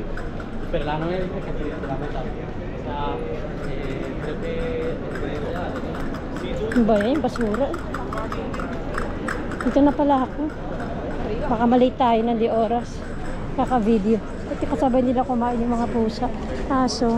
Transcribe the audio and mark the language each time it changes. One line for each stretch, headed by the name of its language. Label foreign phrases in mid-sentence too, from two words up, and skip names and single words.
Spanish: Pero la novia dice que sí, la meta. O sea, creo que
Filipino: Ano ba yan? Basura. Dito na pala ako. Baka malate tayo ng di oras. Kaka-video. At kasabay nila kumain yung mga pusa. Aso.